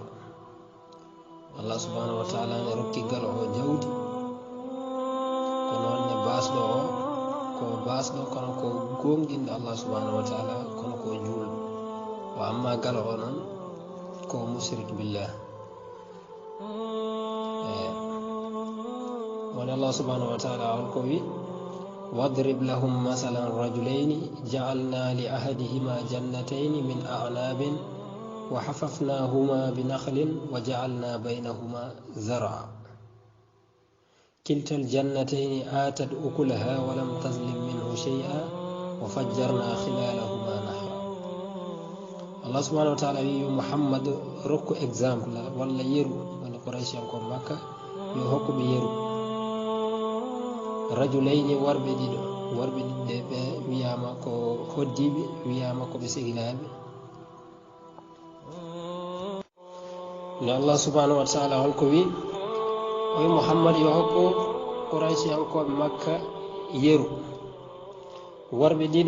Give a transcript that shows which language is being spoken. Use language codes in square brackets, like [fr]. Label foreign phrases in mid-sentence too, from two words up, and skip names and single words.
[ar] الله سبحانه وتعالى [ff] ne rokki ngalo o jawdi, ko noon ne basɗo o ko basɗo kono ko gonɗinɗo [ar] الله سبحانه وتعالى [ff] kono ko julɗo. [ar] وأما [ff] ngalo o noon ko [ar] مشرك بالله. woni الله سبحانه وتعالى [ff] on ko wi [ar] واضرب لهم مثلا رجلين جعلنا لأحدهما جنتين من أعناب وحففناهما بنخل وجعلنا بينهما زرعا كلتا الجنتين آتت أكلها ولم تظلم منه شيئا وفجرنا خلالهما نهرا. الله سبحانه وتعالى [ff] wi محمد rokku exemple walla yeru woni Quraysh en ko Makka yo hokkuɓe yeru rajulayni worɓe ɗiɗo. worɓe ɗiɗɗe ɓe wiyama ko hoddiɓe, wiyama ko ɓe sehilaɓe. no [ar] الله سبحانه وتعالى [ff] holko wi o wi Muhammad yo hokku Quraysiyankoɓe Makka yeru worɓe ɗiɗo.